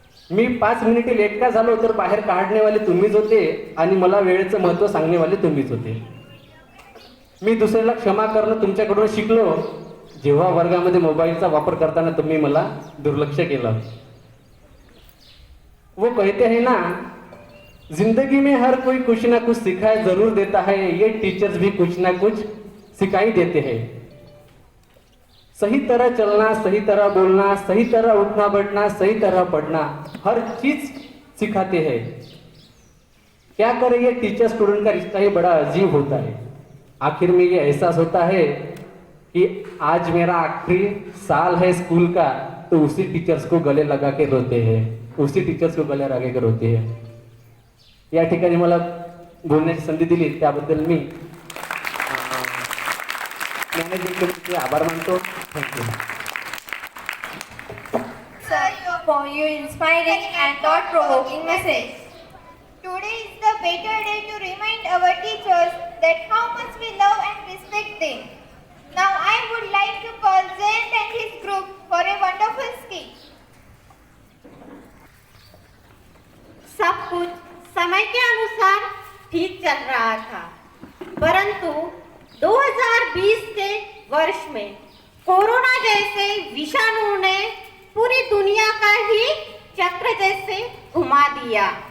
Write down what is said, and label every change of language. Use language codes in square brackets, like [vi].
[mr] मी 5 मिनिटे लेट का झालो तर बाहेर काढण्यावाले तुम्हीच होते आणि मला वेळेचं महत्त्व सांगण्यावाले तुम्हीच होते. मी दुसऱ्याला क्षमा करणं तुमच्याकडून शिकलो. जेव्हा वर्गामध्ये मोबाईलचा वापर करताना तुम्ही मला दुर्लक्ष केलं. [hi] वो कहते हैं ना, जिंदगी में हर कोई कुछ ना कुछ सिखाए जरूर देता है, ये टीचर्स भी कुछ ना कुछ सिखाई देते हैं. सही तरह चलना, सही तरह बोलना, सही तरह उठना बैठना, सही तरह पढ़ना, हर चीज सिखाते हैं. क्या करें, ये टीचर स्टूडेंट का रिश्ता ही बड़ा अजीब होता है. आखिर में ये एहसास होता है कि आज मेरा आखिरी साल है स्कूल का, तो उसी टीचर्स को गले लगा के रोते हैं, उसी टीचर्स को गले लगा के रोते हैं. [mr] या ठिकाणी मला बोलण्याची संधी दिली त्याबद्दल मी मॅनेजिंग कमिटीचे आभार मानतो. [en] Thank you. Sir, for your inspiring and thought-provoking message. today is the better day to remind our teachers that how much we love and respect them. Now I would like to call Jayant and his group for a wonderful speech. [hi] सब कुछ समय के अनुसार ठीक चल रहा था, परंतु 2020 के वर्ष में कोरोना जैसे विषाणु ने पूरी दुनिया का ही चक्र जैसे घुमा दिया.